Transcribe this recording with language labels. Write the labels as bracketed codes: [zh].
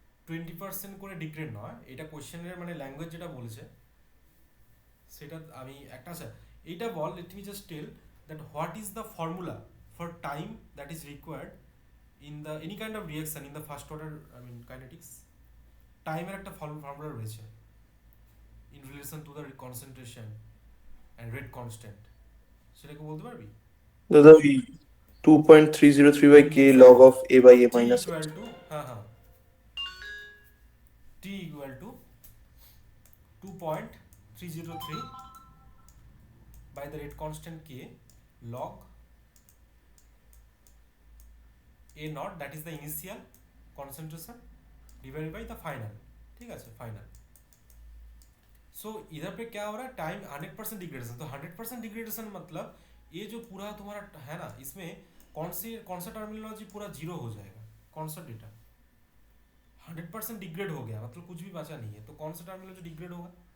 [bn] 20% করে ডিগ্রেড নয়, এটা কোশ্চেনের মানে ল্যাঙ্গুয়েজ যেটা বলেছে সেটা আমি একটা, আচ্ছা এইটা বল, [en] Let me just tell that what is the formula for time that is required in the any kind of reaction in the first order I mean kinetics. [bn] টাইমের একটা ফর্মুলা রয়েছে [en] in relation to the concentration and rate constant, [bn] সেটাকে বলতে পারবি? দাদা ওই [en] 2.303 by k log of a by a t minus x. Equal to, হ্যাঁ হ্যাঁ, t equal to 2.303 by the rate constant k log a naught, that is the initial concentration, divided by the final, [hi] ठीक है final. सो इधर पे क्या हो रहा है, टाइम 100% डिग्रेडेशन, तो 100% डिग्रेडेशन मतलब ये जो पूरा तुम्हारा है ना, इसमें कौन सा टर्मिनोलॉजी पूरा जीरो हो जाएगा, कौन सा डेटा 100% डिग्रेड हो गया मतलब कुछ भी बचा नहीं है, तो कौन सा टर्मिनोलॉजी डिग्रेड होगा?